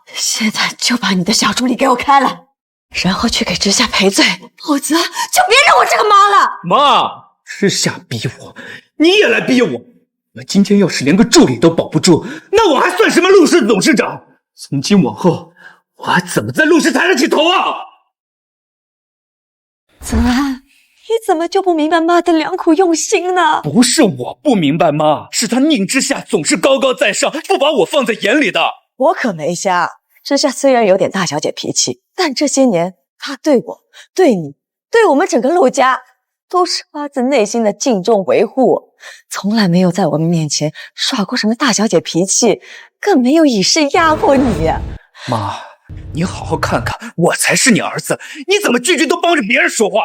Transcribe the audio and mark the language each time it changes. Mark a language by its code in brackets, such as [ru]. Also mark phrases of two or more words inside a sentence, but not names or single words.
[zh] 現在就把你的小助理給我開了，然後去給知夏賠罪，否則就別讓我這個媽了。媽，知夏逼我，你也來逼我。我今天要是連個助理都保不住，那我還算什麼陸氏董事長？從今往後，我還怎麼在陸氏抬得起頭啊？澤安，你怎么就不明白媽的良苦用心呢？不是我不明白媽，是他寧之夏總是高高在上，不把我放在眼裡的。我可沒瞎。之夏雖然有點大小姐脾氣，但這些年她對我、對你、對我們整個陸家，都是發自內心的敬重維護，從來沒有在我們面前耍過什麼大小姐脾氣，更沒有以勢壓過你。媽，你好好看看，我才是你兒子，你怎麼句句都幫着別人說話？